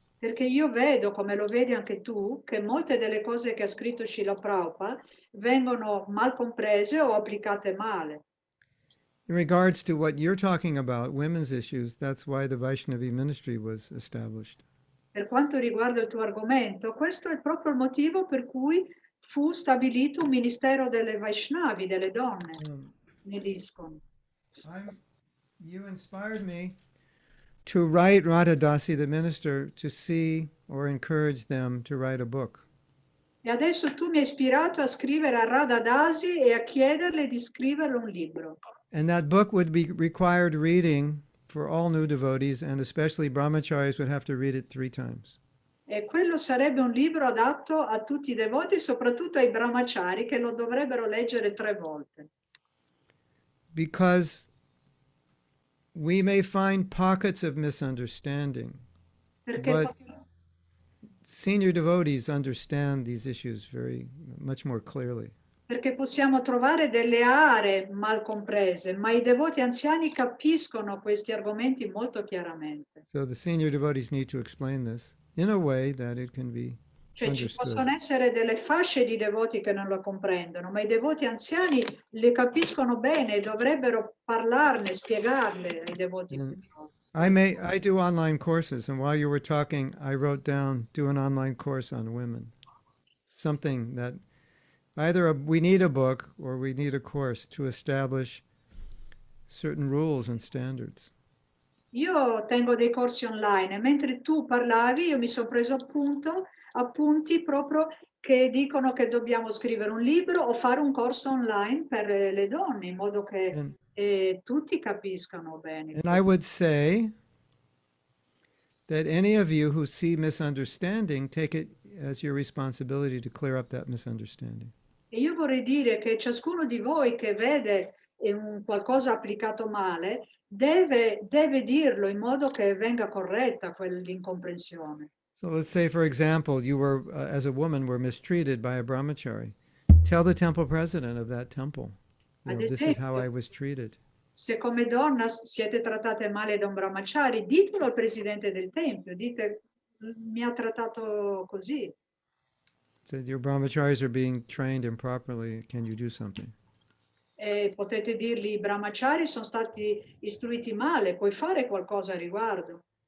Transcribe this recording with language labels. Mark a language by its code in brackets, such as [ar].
[it] Perché io vedo, come lo vedi anche tu, che molte delle cose che ha scritto Srila Prabhupada vengono mal comprese o applicate male. [en] In regards to what you're talking about, women's issues, that's why the Vaishnavi ministry was established. [it] Per quanto riguarda il tuo argomento, questo è proprio il motivo per cui fu stabilito un ministero delle Vaishnavi, delle donne, nell'ISKCON. [en] You inspired me to write Radhadasi, the minister, to see or encourage them to write a book. [it] E adesso tu mi hai ispirato a scrivere a Radhadasi e a chiederle di scrivere un libro. [en] And that book would be required reading for all new devotees, and especially brahmacharis would have to read it 3 times. [it] E quello sarebbe un libro adatto a tutti i devoti, soprattutto ai brahmachari, che lo dovrebbero leggere 3 volte. [en] Because we may find pockets of misunderstanding, but senior devotees understand these issues much more clearly. [it] Perché possiamo trovare delle aree mal comprese, ma i devoti anziani capiscono questi argomenti molto chiaramente. [en] So the senior devotees need to explain this in a way that it can be [it] Cioè ci [en] understood. [it] possono essere delle fasce di devoti che non lo comprendono, ma i devoti anziani le capiscono bene e dovrebbero parlarne, spiegarle ai devoti più giovani. [en] I do online courses, and while you were talking, I wrote down, do an online course on women. Something that either we need a book or we need a course to establish certain rules and standards. [it] Io tengo dei corsi online e mentre tu parlavi io mi sono preso appunto appunti proprio che dicono che dobbiamo scrivere un libro o fare un corso online per le donne, in modo che tutti capiscano bene. [en] And I would say that any of you who see misunderstanding, take it as your responsibility to clear up that misunderstanding. [it] E io vorrei dire che ciascuno di voi che vede un qualcosa applicato male deve dirlo in modo che venga corretta quell'incomprensione. [en] So let's say, for example, you were, as a woman, were mistreated by a brahmachari. Tell the temple president of that temple, you know, this is how I was treated. [it] Se come donna siete trattate male da un brahmachari, ditelo al presidente del tempio, dite mi ha trattato così. [en] So your brahmacharis are being trained improperly, can you do something? [it] E potete dirgli i brahmachari sono stati istruiti male, puoi fare qualcosa a riguardo.